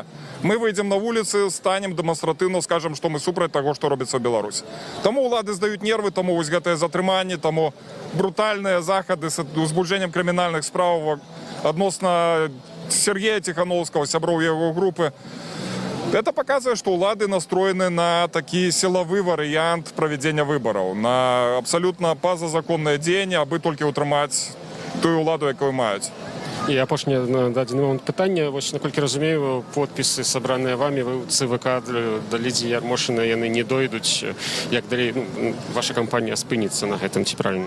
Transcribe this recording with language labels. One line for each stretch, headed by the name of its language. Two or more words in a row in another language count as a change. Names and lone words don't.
Belarusian: Мы выйдзем на вуліцы, станем дэманстратыўна, скажам, што мы супраць таго, што робіцца ў Беларусі. Таму ўлады здаюць нервы, таму вось гэтае затрыманне, таму брутальныя захады з узбуджэннем крымінальных справ адносна Сергея Тихановского, сяброў яго групы.
Russian: Это показывает, что улады настроены на такие силовый вариант проведения выборов, на абсолютно позазаконное дзеянне,
Belarusian: абы толькі ўтрымаць тую уладу, якую маюць. І апошняе дадзены момант пытання. Вось, наколькі разумею, подпісы, сабраныя вамі, вы ў ЦВК да Лідзіі Ярмошына, яны не дойдуць. Як далей ваша кампанія спыніцца на гэтым, ці правільна?